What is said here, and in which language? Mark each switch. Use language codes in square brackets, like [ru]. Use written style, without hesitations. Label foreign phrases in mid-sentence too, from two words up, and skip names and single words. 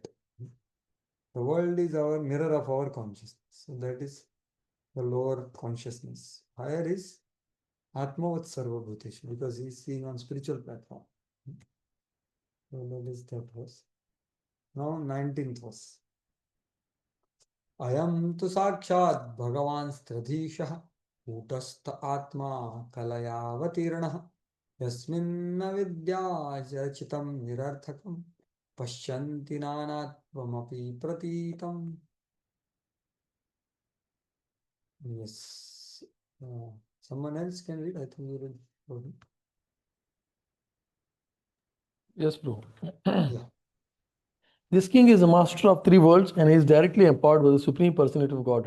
[en] The world is our mirror of our consciousness. So that is the lower consciousness. Higher is [sa] आत्मवत् सर्व भूतेषु, [en] because he is seeing on spiritual platform. So that is that verse. Now 19th verse. [sa] अयम् तु साक्षात् भगवान् त्र्यधीशः उत आत्मा कलयावतीर्णः यस्मिन्न विद्या रचितम् निरर्थकम् पश्यन्ति नानात्वमपि प्रतीतम्. [en] Yes. Someone else can read. I think you read. Yes, bro. Yeah. This king is a master of three worlds and he is directly empowered by the Supreme Personality of Godhead.